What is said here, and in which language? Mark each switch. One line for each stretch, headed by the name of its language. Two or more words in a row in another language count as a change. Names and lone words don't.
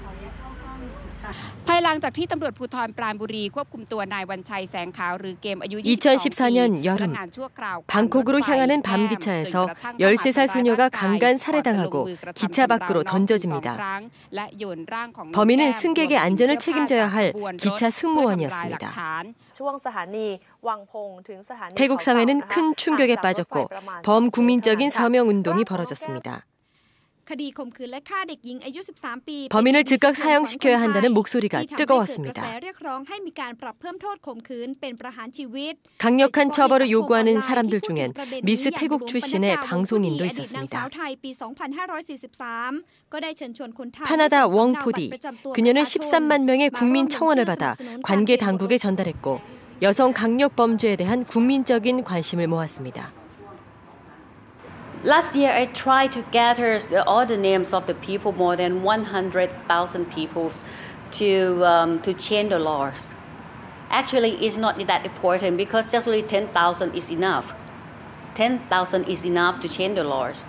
Korean: 2014년 여름, 방콕으로 향하는 밤기차에서 13살 소녀가 강간 살해당하고 기차 밖으로 던져집니다. 범인은 승객의 안전을 책임져야 할 기차 승무원이었습니다. 태국 사회는 큰 충격에 빠졌고 범국민적인 서명 운동이 벌어졌습니다.
Thai: คดีข่มขืนและฆ่าเด็กหญิงอายุ 13 ปี
Korean: 범인을 즉각 사형시켜야 한다는 목소리가
Thai: ที่ทำให้เกิดกระแส
Korean: 뜨거웠습니다.
Thai: เรียกร้องให้มีการปรับเพิ่มโทษข่มขืนเป็นประหารชีวิต
Korean: 강력한 처벌을 요구하는 사람들 중엔 미스 태국 출신의 방송인도 있었습니다. 파나다 웡푸디, 그녀는 13만 명의 국민 청원을 받아 관계 당국에 전달했고 여성 강력 범죄에 대한 국민적인 관심을 모았습니다.
English: Last year, I tried to gather all the names of the people, more than 100,000 people, to change the laws. Actually, it's not that important because just only 10,000 is enough. 10,000 is enough to change the laws.